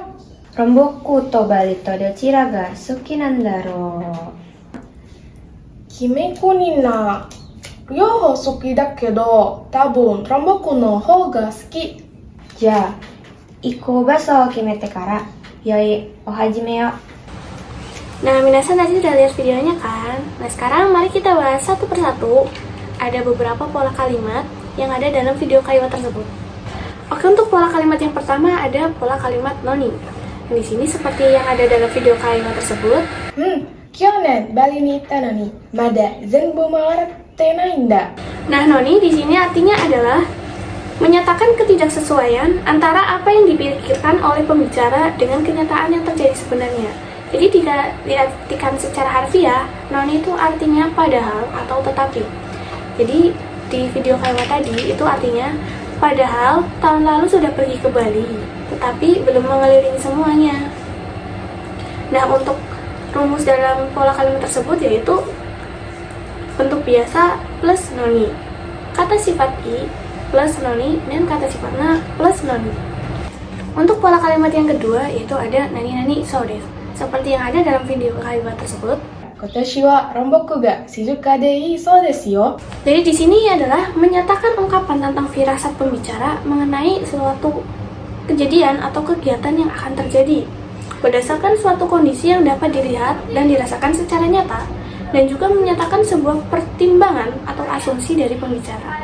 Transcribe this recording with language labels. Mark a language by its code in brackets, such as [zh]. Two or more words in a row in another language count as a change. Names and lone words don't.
[ja] ロンボクとバリとどちらが好きなんだろ決めこにな。両方好きだけど、多分ロンボクの方が好き。う。じゃあ、行く場所を決めてから、始めよう。 [id] Nah, minasan tadi sudah lihat videonya kan? Nah, sekarang mari kita bahas satu persatu. Ada beberapa pola kalimat yang ada dalam video kalimat tersebut. Oke, untuk pola kalimat yang pertama ada pola kalimat noni. Di sini seperti yang ada dalam video kalimat tersebut. [ja] 去年バリに行ったのにまだ全部回ってないんだ。 [id] Nah, noni di sini artinya adalah menyatakan ketidaksesuaian antara apa yang dipikirkan oleh pembicara dengan kenyataan yang terjadi sebenarnya. Jadi jika diartikan secara harfiah, noni itu artinya padahal atau tetapi. Jadi di video kalimat tadi itu artinya padahal tahun lalu sudah pergi ke Bali, tetapi belum mengelilingi semuanya. Nah, untuk rumus dalam pola kalimat tersebut yaitu bentuk biasa plus noni, kata sifat i plus noni, dan kata sifat na plus noni. Untuk pola kalimat yang kedua yaitu ada [ja] なになにそうです, [id] seperti yang ada dalam video kalimat tersebut. [ja] 今年はロンボクが静かでいいそうですよ。 [id] Jadi di sini adalah menyatakan ungkapan tentang firasat pembicara mengenai suatu kejadian atau kegiatan yang akan terjadi berdasarkan suatu kondisi yang dapat dilihat dan dirasakan secara nyata, dan juga menyatakan sebuah pertimbangan atau asumsi dari pembicara.